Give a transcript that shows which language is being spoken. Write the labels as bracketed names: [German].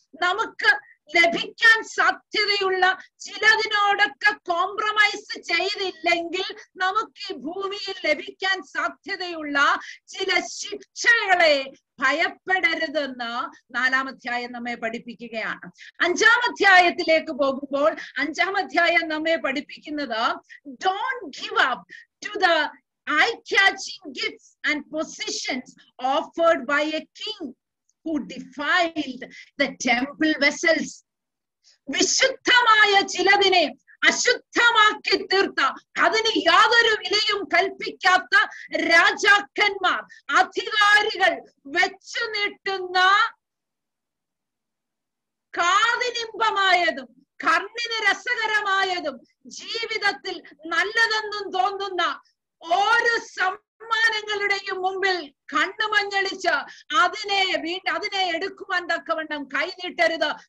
[Malayalam] നമുക്ക് ലഭിക്കാൻ സാധ്യതയുള്ള ചിലതിനോടൊക്കെ കോംപ്രമൈസ് ചെയ്തില്ലെങ്കിൽ നമുക്ക് ഈ ഭൂമിയിൽ ലഭിക്കാൻ സാധ്യതയുള്ള ചില ശിക്ഷകളെ ഭയപ്പെടരുതെന്ന് 4-ാം അധ്യായം നമ്മെ പഠിപ്പിക്കുകയാണ്. 5-ാം അധ്യായത്തിലേക്ക് പോകുമ്പോൾ 5-ാം അധ്യായം നമ്മെ പഠിപ്പിക്കുന്നത് [English] Don't give up to the eye-catching gifts and positions offered by a king who defiled the temple vessels. [Malayalam] വിശുദ്ധമായ ചിലതിനെ അശുദ്ധമാക്കി തീർത്ത, അതിന് യാതൊരു വിലയും കൽപ്പിക്കാത്ത രാജാക്കന്മാർ, അധികാരികൾ വെച്ചു നീട്ടുന്ന കാതിനിമ്പമായതും കണ്ണിന് രസകരമായതും ജീവിതത്തിൽ നല്ലതെന്നും തോന്നുന്ന ഓരോ സമ്മാനങ്ങളുടെയും മുമ്പിൽ കണ്ണുമഞ്ഞളിച്ച് അതിനെ എടുക്കുവാൻ തക്കവണ്ണം കൈനീട്ടരുത്.